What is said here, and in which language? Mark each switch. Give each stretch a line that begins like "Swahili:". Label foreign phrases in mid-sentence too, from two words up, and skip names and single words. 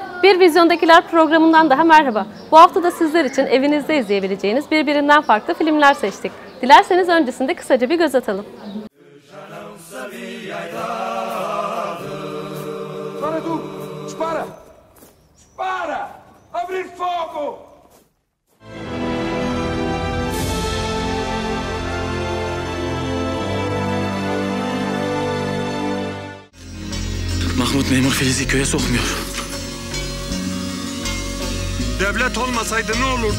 Turkish: Bir Vizyondakiler programından daha merhaba. Bu hafta da sizler için evinizde izleyebileceğiniz birbirinden farklı filmler seçtik. Dilerseniz öncesinde kısaca bir göz atalım.
Italian: Spara tu! Spara! Spara! Apri fuoco!
Turkish: Mahmut memur Filiz'i köye sokmuyor. Devlet olmasaydı ne olurdu?